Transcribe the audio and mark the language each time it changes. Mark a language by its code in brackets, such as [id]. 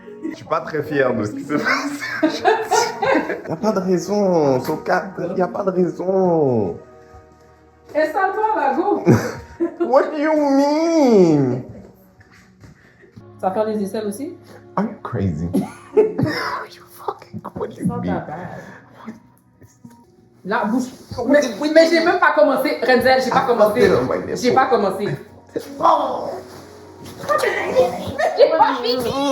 [fr] Je suis pas très fier de ce qui s'est passé. Y'a pas de raison, Sokat, y'a pas de raison. Installe-toi, là, go! [en] What do you mean? [fr] Tu vas faire les aisselles aussi? [en] Are you crazy? Are you fucking, what do you Not mean? that bad. [fr] Là, bouge. Mais j'ai même pas commencé. Renzel, j'ai pas commencé. J'ai pas commencé. Oh! J'ai pas fini.